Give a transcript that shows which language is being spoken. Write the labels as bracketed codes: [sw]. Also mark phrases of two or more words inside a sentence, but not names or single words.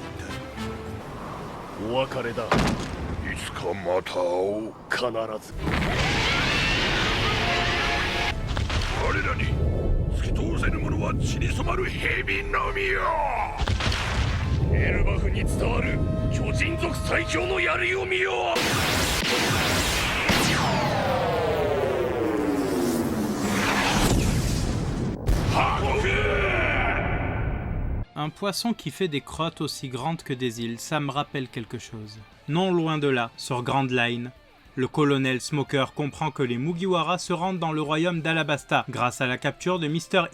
[ja] お別れだ。いつかまた会おう。必ず。我らに突き通せぬ者は血に染まる蛇のみよ。エルバフに伝わる巨人族最強の槍を見よ。 [fr] Un poisson qui fait des crottes aussi grandes que des îles, ça me rappelle quelque chose. Non loin de là, sur Grand Line, Le colonel Smoker comprend que les Mugiwara se rendent dans le royaume d'Alabasta grâce à la capture de Mr.